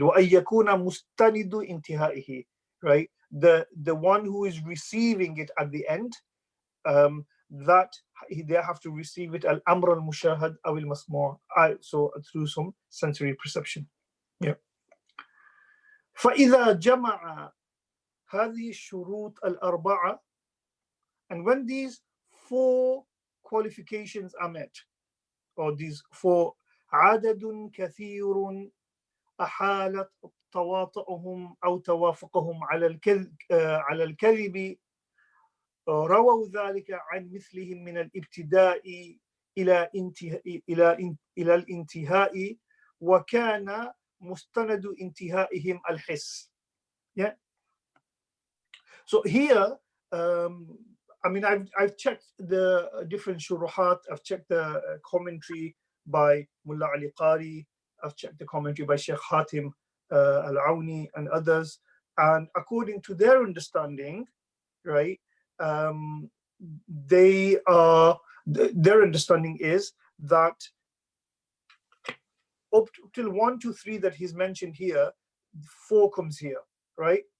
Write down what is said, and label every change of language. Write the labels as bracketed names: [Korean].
[Arabic] وَأَيَّكُونَ مُسْتَنِدُ إِنْتِهَائِهِ, right? [English] The one who is receiving it at the end, that they have to receive it [Arabic] al-amr al-mushahad aw al-masmu', [English] so through some sensory perception. Yeah. [Arabic] فَإِذَا جَمَعَ هذه الشروط الأربعة, [English] and when these 4 qualifications are met, or these 4, [Arabic] عدد كثير أحالت تواطؤهم أو توافقهم على الكذب رووا ذلك عن مثلهم من الابتداء إلى الانتهاء وكان مستند انتهائهم الحس. [English] Yeah. So here, I've checked the different shuruhat. I've checked the commentary by Mullah Ali Qari. I've checked the commentary by Sheikh Hatim Al-Auni and others. And according to their understanding, right, their understanding is that up till 1 to 3 that he's mentioned here, 4 comes here, right?